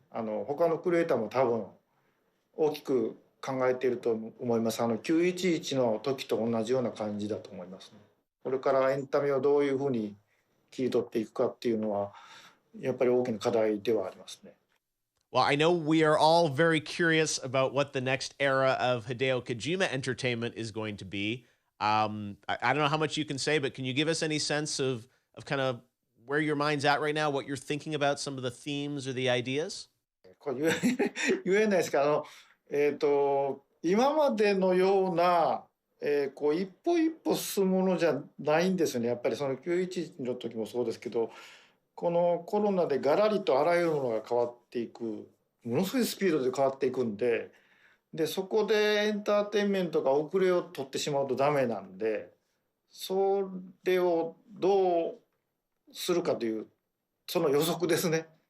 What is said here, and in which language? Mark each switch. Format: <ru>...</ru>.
<ja>他のクリエイターも多分大きく考えていると思います。 911の時と同じような感じだと思いますね。これからエンタメをどういうふうに切り取っていくかっていうのはやっぱり大きな課題ではありますね。</ja> <en>Well, I know we are all very curious about what the next era of Hideo Kojima entertainment is going to be. I don't know how much you can say, but can you give us any sense of kind of where your mind's at right now, what you're thinking about, some of the themes or the ideas?</en> <ja>これ言えないですけど、今までのような、こう一歩一歩進むものじゃないんですよね。やっぱりその911の時もそうですけど、このコロナでガラリとあらゆるものが変わっていく、ものすごいスピードで変わっていくんで、そこでエンターテインメントが遅れを取ってしまうとダメなんで、それをどうするかというその予測ですね。</ja>